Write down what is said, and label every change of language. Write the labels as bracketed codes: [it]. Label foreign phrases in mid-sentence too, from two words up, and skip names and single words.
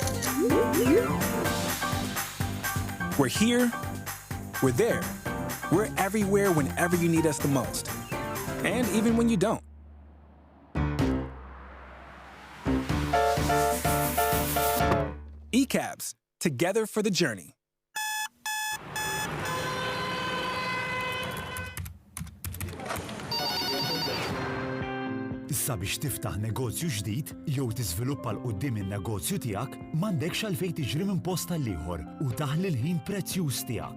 [en] We're here, we're there, we're everywhere whenever you need us the most, and even when you don't. eCabs, together for the journey. [mt] Issa biex tiftaħ negozju ġdid jew tiżviluppa l quddiem in-negozju tiegħek m'għandekx għalfejn tiġri minn post għal ieħor u taħli l-ħin prezzjuż tiegħek.